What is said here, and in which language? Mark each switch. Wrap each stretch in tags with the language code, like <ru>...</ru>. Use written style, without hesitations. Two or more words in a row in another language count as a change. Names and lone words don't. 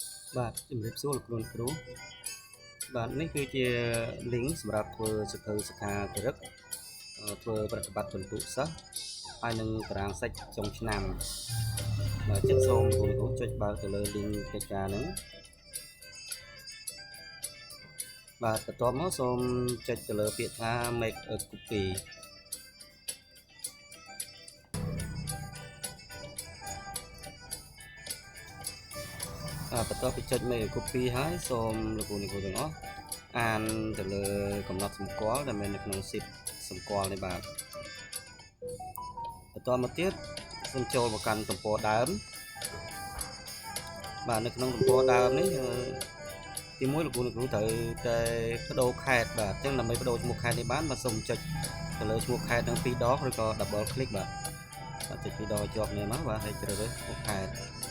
<km>បាទជំរាបសួរលោកគ្រូបាទនេះគឺជា link សម្រាប់ធ្វើសភៅសិក្ខាចរិតធ្វើប្រតិបត្តិបន្ទុកសិស្សហើយនឹងតារាងសាច់ចុងឆ្នាំបាទចឹងសូមលោកគ្រូចុចបើកទៅលើ link កិច្ចការហ្នឹងបាទបន្ទាប់មកសូមចុចទៅលើពាក្យថា</km> <en>make a copy</en> <km>បន្ទាប់ពីចុច</km> <en>make a copy</en> <km>ហើយសូមលោកគ្រូទាំងអស់អានទៅលើកំណត់សម្គាល់ដែលមាននៅក្នុង sheet សម្គាល់នេះបាទបន្តមកទៀតសូមចូលមកកាន់ទំព័រដើម បាទនៅក្នុងទំព័រដើមនេះទី1លោកគ្រូត្រូវតែបដូរខេត្តបាទអញ្ចឹងដើម្បីបដូរឈ្មោះខេត្តនេះបានបាទសូមចុចទៅលើឈ្មោះខេត្តទាំង2ដងឬក៏</km> <en>double click</en> <km>បាទចុច2ដងជាប់គ្នាមកបាទហើយជ្រើសរើសឈ្មោះខេត្ត</km>